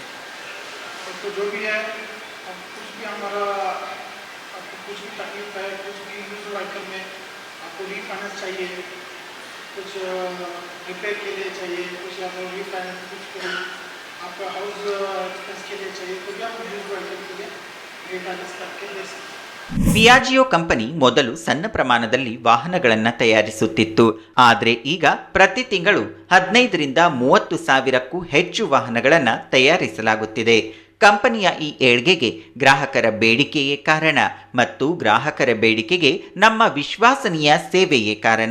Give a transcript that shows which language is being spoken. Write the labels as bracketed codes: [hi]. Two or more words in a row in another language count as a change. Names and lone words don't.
[hi] तो जो भी है, अब कुछ भी हमारा आपको कुछ भी तकलीफ है, कुछ भी [en] use vehicle [hi] में आपको रीफाइनेंस चाहिए, कुछ रिपेयर के लिए चाहिए, कुछ या तो रीफाइनेंस, कुछ आपका [en] house expense [hi] के लिए चाहिए, तो भी आप [en] use vehicle [hi] के लिए रीफाइनेंस करके दे सकते हैं। [kn] ಪಿಯಾಜಿಯೋ ಕಂಪನಿ ಮೊದಲು ಸಣ್ಣ ಪ್ರಮಾಣದಲ್ಲಿ ವಾಹನಗಳನ್ನು ತಯಾರಿಸುತ್ತಿತ್ತು. ಆದರೆ ಈಗ ಪ್ರತಿ ತಿಂಗಳು 15ರಿಂದ 30 ಸಾವಿರಕ್ಕೂ ಹೆಚ್ಚು ವಾಹನಗಳನ್ನು ತಯಾರಿಸಲಾಗುತ್ತಿದೆ. ಕಂಪನಿಯ ಈ ಏಳ್ಗೆಗೆ ಗ್ರಾಹಕರ ಬೇಡಿಕೆಯೇ ಕಾರಣ ಮತ್ತು ಗ್ರಾಹಕರ ಬೇಡಿಕೆಗೆ ನಮ್ಮ ವಿಶ್ವಾಸನೀಯ ಸೇವೆಯೇ ಕಾರಣ.